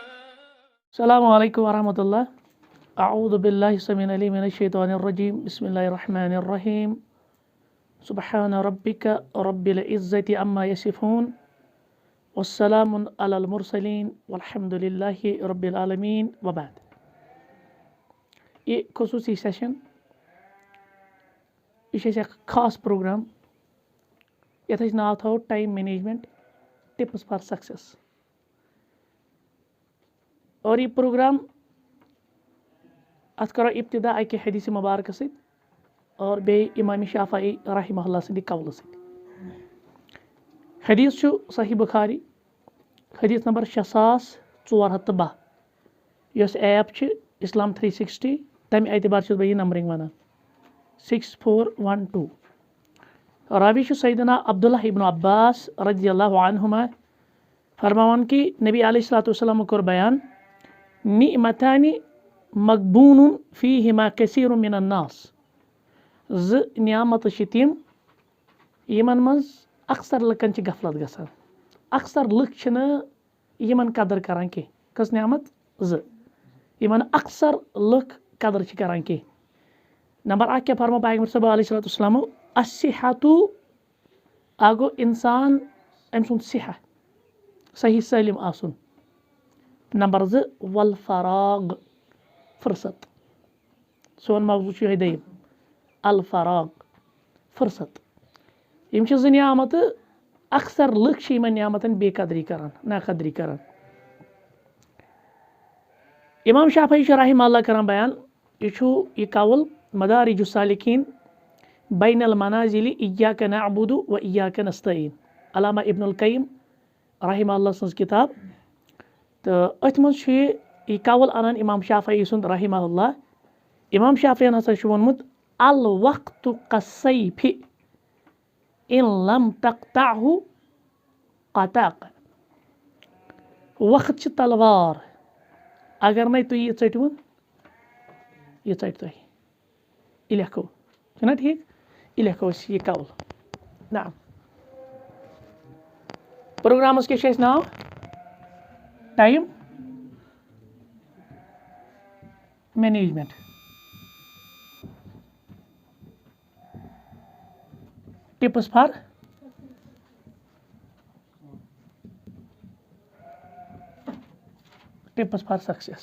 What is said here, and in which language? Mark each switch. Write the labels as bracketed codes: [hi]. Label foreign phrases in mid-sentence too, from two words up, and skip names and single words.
[ar] السلام عليكم ورحمة الله. أعوذ بالله السميع العليم من الشيطان الرجيم. بسم الله الرحمن الرحيم. سبحان ربك رب العزة عما يصفون والسلام على المرسلين والحمد لله رب العالمين وبعد. [ks] یہ خصوصی سیشن یہ خاص پروگرام یتھ ناو تھو [en] time management tips for success [ks] اور یہ پروگرام ات کرو ابتدا اکہ حدیث مبارکہ ست اور بی امام شافعی [ar] رحمہ اللہ [ks] سندی قول ست. حدیث چھو صحیح بخاری حدیث نمبر 6412 یس ایپ چھ اسلام 360 تمہ اعتبار چھس بہ یہ نمبرنگ ونان 6412. راوی چھ سیدنا عبداللہ ابن عباس [ar] رضی اللہ عنہما [ks] فرماوان کہ نبی [ar] علیہ الصلوۃ والسلام [ks] کور بیان [ar] نعمتان مغبون فیہما کثیر من الناس. [ks] ز نعمت تم یمن مز اکثر لکن چھ غفلت گژھان. اکثر لک چھنہ یمن قدر کران کی. کس نعمت ز یمن اکثر لک قدر چھ کران کی. نمبر 1 کیا فرمو پیغمبر [ar] صلی اللہ علیہ وسلم [ks] الصحۃ اگو انسان ام سن صحت صحیح سالم آسن. نمبر 2 والفراغ فرصت. سون موضوع چھ دیم الفراغ فرصت. یم چھ زٕ نعمت اکثر لک چھ یمن نعمتن بے قدری کران ناقدری کران. امام شافعی چھ [ar] رحمہ اللہ [ks] کران بیان یہ قول مدارج السالکین بین المنازل ایاک نعبد و ایاک نستعین علامہ ابن القیم [ar] رحمہ اللہ [ks] سنز کتاب. تو ات مز یہ قول انان امام شافعی سند [ar] رحمہ اللہ. [ks] امام شافعی ہسا چھ وونمت [ar] الوقت کالسیف ان لم تقطعه قطعک. [ks] وقت چھ تلوار اگر نہ تھی یہ ژٹون یہ ژٹ تہ. یہ لکھو چھنا ٹھیک یہ لکھو یہ قول. نعم پروگرامس کیا چھ ناو [en] time management. tips for success.